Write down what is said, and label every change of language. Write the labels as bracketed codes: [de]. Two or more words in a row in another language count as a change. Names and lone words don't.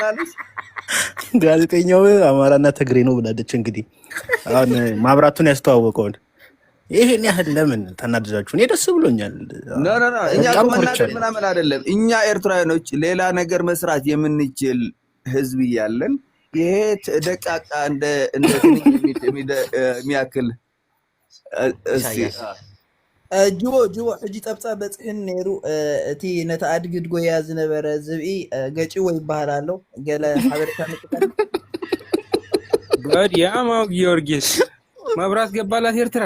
[am] ጋዜጠኛው አማራና ትግሬ ነው ብላለች። እንግዲህ አሁን ማብራቱን ያስተዋወቀውን ይሄን ያህል ለምን ተናደዳችሁ? እኔ ደስ ብሎኛል። ኖ እኛ መናደድ ምናምን አይደለም። እኛ ኤርትራውያኖች ሌላ ነገር መስራት የምንችል ህዝብ እያለን ይሄ ደቃቃ እንደ የሚያክል [ti] ጅቦ ሕጂ ጠብፃ በፅሕን ነይሩ እቲ ነቲ ኣድግድ ጎያ ዝነበረ ዝብኢ ገጪዎ ይበሃል ኣሎ ገለ ሓበሬታ ንጥቀም [am] ወዲያ ማው ጊዮርጊስ መብራት ገባላት ኤርትራ